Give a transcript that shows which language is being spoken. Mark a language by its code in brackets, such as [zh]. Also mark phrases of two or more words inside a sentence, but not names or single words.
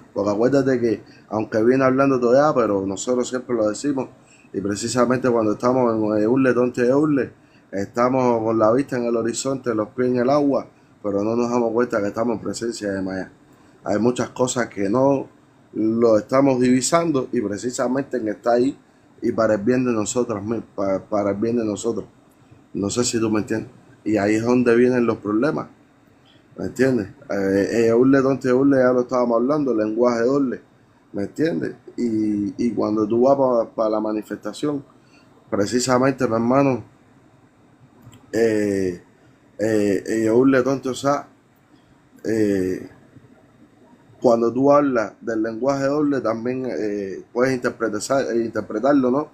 [es] Porque acuérdate que, aunque viene hablando todavía, pero nosotros siempre lo decimos, y precisamente cuando estamos en Eurle, Tonte Eurle, estamos con la vista en el horizonte, los pies en el agua, pero no nos damos cuenta que estamos en presencia de Maya. Hay muchas cosas que no lo estamos divisando y precisamente en está ahí y para el bien de nosotros, para el bien de nosotros. No sé si tú me entiendes. Y ahí es donde vienen los problemas. ¿Me entiendes? Urle, tonte, urle, ya lo estábamos hablando, lenguaje doble. ¿Me entiendes? Y cuando tú vas para la manifestación, precisamente, mi hermano, urle, tonte, o sea, eh, cuando tú hablas del lenguaje doble, también puedes interpretarlo, ¿no?